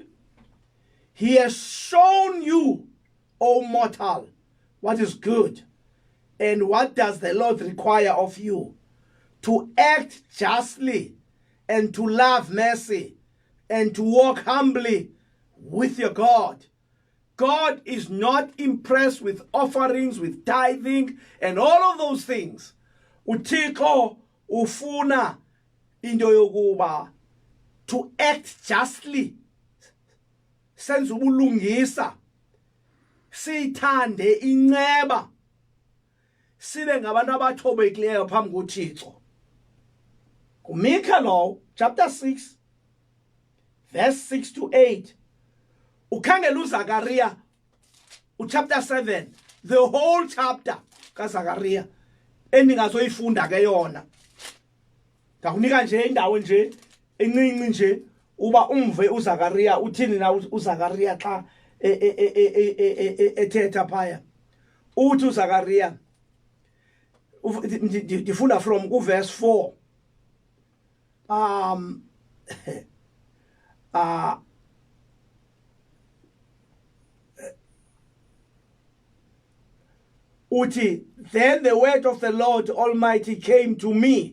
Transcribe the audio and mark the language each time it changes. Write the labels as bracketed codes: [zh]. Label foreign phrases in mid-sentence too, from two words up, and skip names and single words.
[en] He has shown you, O mortal, what is good, and what does the Lord require of you? To act justly, and to love mercy, and to walk humbly with your God. God is not impressed with offerings, with tithing, and all of those things. [xh] Uthixo ufuna into yokuba [en] to act justly. [xh] Senza ubulungisa. Sithande inceba. Sibe ngabantu abathobekileyo phambi koThixo. kuMika lo [en] chapter 6 verse 6 to 8. [xh] Ukhangela uZakaria [en] chapter 7, the whole chapter [xh] kaZakaria eningazoyifunda ke yona. Ndakunika nje indawo nje encinci nje uba umve uZakaria uthini na uZakaria xa ethetha phaya. Uthi uZakaria ndifunda [en] from verse 4. Uti, then the word of the Lord Almighty came to me.